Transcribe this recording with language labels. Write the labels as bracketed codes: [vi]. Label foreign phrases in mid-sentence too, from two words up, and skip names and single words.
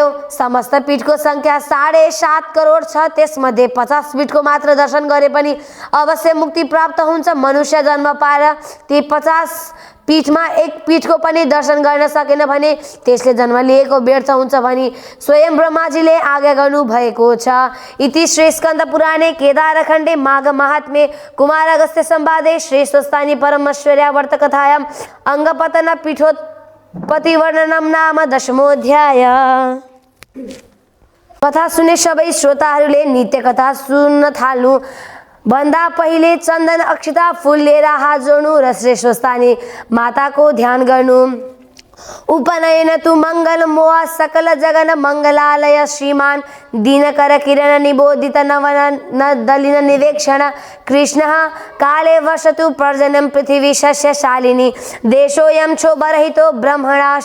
[ne] समस्त पीठको संख्या 7.5 करोड छ। त्यसमध्ये 50 पीठको मात्र दर्शन गरे पनि अवश्य मुक्ति प्राप्त हुन्छ। मनुष्य जन्म पाएर ती 50 पीठमा एक पीठको पनि दर्शन गर्न सकेन भने त्यसले जन्म लिएको व्यर्थ हुन्छ भनी स्वयं ब्रह्माजीले आज्ञा गर्नु भएको छ। [sa] इति श्री स्कन्द पुराणे केदारखण्डे माघ महात्म्ये कुमार अगस्त्य संवादे श्री स्वस्तानी परमेश्वर्या व्रतकथायां अङ्गपतन पीठोत्पत्ति वर्णनम नाम 10मोऽध्याय। [ne] कथा सुने सबै श्रोताहरूले नित्य कथा सुन्न थाल्नु भन्दा पहिले चन्दन अक्षता फूल लिएर हात जोड्नु र श्री स्वस्तानी माताको ध्यान गर्नु। [sa] उपनयन तु मंगल मोह सकल जगन मंगलालय श्रीमान दीनकर किरण निबोधित नवन दलिन निवेक्षण कृष्ण काले वसतु पर्जनम पृथिवी शस्यशालिनी देशोऽयं क्षोभरहितो ब्रह्मणा